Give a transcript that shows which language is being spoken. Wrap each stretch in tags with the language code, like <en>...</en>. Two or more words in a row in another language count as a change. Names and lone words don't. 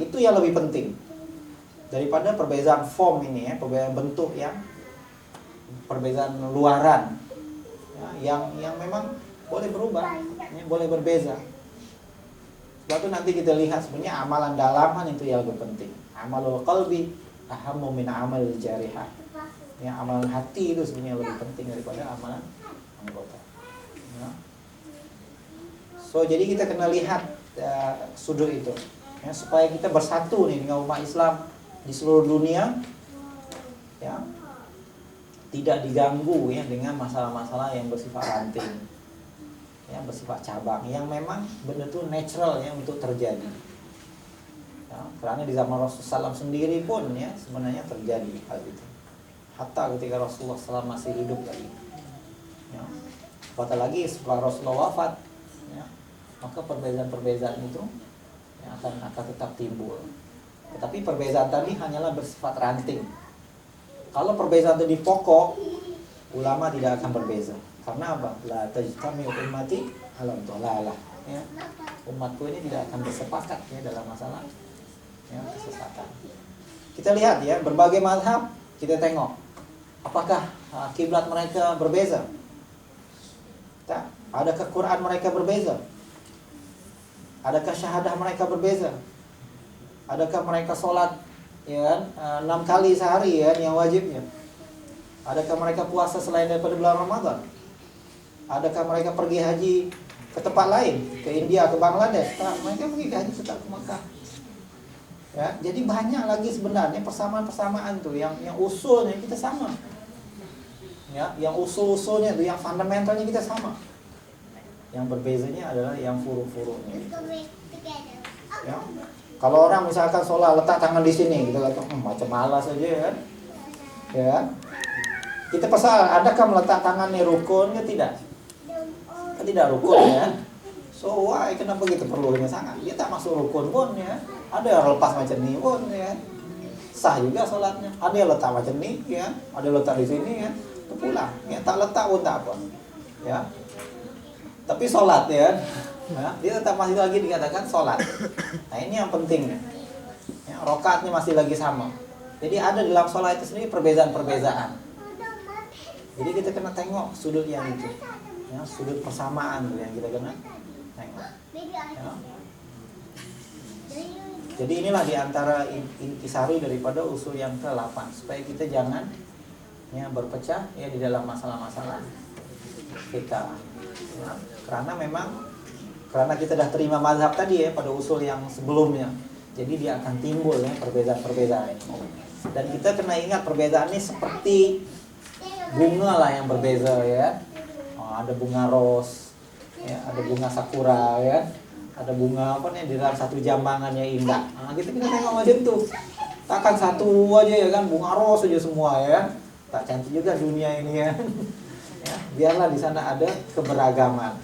<ms>Itu yang lebih penting daripada perbezaan form ini, ya, perbezaan bentuk, yang perbezaan luaran, ya, yang memang boleh berubah, ya, boleh berbeza. Sebab itu nanti kita lihat sebenarnya amalan dalaman itu yang lebih penting.</ms> <ar>عمل القلب أهم من عمل الجارحة.</ar> <ms>Ya, amalan hati itu sebenarnya lebih penting daripada amalan anggota. Ya. So jadi kita kena lihat sudut itu, ya, supaya kita bersatu nih dengan umat Islam di seluruh dunia, ya, tidak diganggu ya dengan masalah-masalah yang bersifat ranting, ya, bersifat cabang, yang memang benda itu natural ya untuk terjadi. Ya, karena di zaman Rasulullah SAW sendiri pun ya sebenarnya terjadi hal itu. Hatta ketika Rasulullah SAW masih hidup lagi. Ya. Apatah lagi setelah Rasulullah wafat, ya, maka perbezaan-perbezaan itu ya, akan tetap timbul. Tetapi perbezaan tadi hanyalah bersifat ranting. Kalau perbezaan tadi pokok, ulama tidak akan berbeza. Karena apa?</ms> <ar>لا تجتمع أمتي على ضلالة.</ar> <ms>Ya. Umatku ini tidak akan bersepakat ya dalam masalah ya, kesesatan. Kita lihat ya, berbagai mazhab, kita tengok apakah kiblat mereka berbeza? Adakah Quran mereka berbeza? Adakah syahadah mereka berbeza? Adakah mereka sholat ya kan 6 kali sehari ya yang wajibnya? Adakah mereka puasa selain daripada bulan Ramadan? Adakah mereka pergi haji ke tempat lain, ke India, ke Bangladesh? Tak, mereka pergi haji tetap ke Makkah. Ya, jadi banyak lagi sebenarnya persamaan-persamaan tuh yang usulnya kita sama. Ya, yang usul-usulnya itu, yang fundamentalnya kita sama. Yang berbezanya adalah yang furu-furunya. Ya. Kalau orang misalkan sholat letak tangan di sini, kita kata macam malas aja ya kan? Ya. Kita pasal adakah meletak tangan ni rukun ke tidak? Tidak rukun ya.</ms> <en>So why</en> <ms>kenapa kita perlunya sangat? Dia tak masuk rukun pun ya. Ada yang lepas macam ni pun ya. Sah juga sholatnya. Ada yang letak macam ni ya. Ada yang letak di sini ya. Pulang ya, tak letak pun tak apa. Ya. Tapi sholat ya. Ya, dia tetap masih lagi dikatakan sholat. Nah ini yang penting ya, rakaatnya masih lagi sama. Jadi ada dalam sholat itu sendiri perbezaan-perbezaan. Jadi kita kena tengok sudut yang itu, ya, sudut persamaan yang kita kena tengok. Ya. Jadi inilah diantara intisari daripada usul yang ke-8, supaya kita jangan ya, berpecah ya di dalam masalah-masalah kita. Ya. Karena kita dah terima mazhab tadi ya pada usul yang sebelumnya, jadi dia akan timbul ya perbezaan-perbezaan. Dan kita kena ingat perbezaan ini seperti bunga lah yang berbeza ya. Ada bunga ros, ya, ada bunga sakura ya, ada bunga apa nih di dalam satu jambangan yang indah. Nah, kita tengok macam tuh. Takkan satu aja ya kan, bunga ros aja semua ya. Tak cantik juga dunia ini ya. Ya, biarlah di sana ada keberagaman.</ms>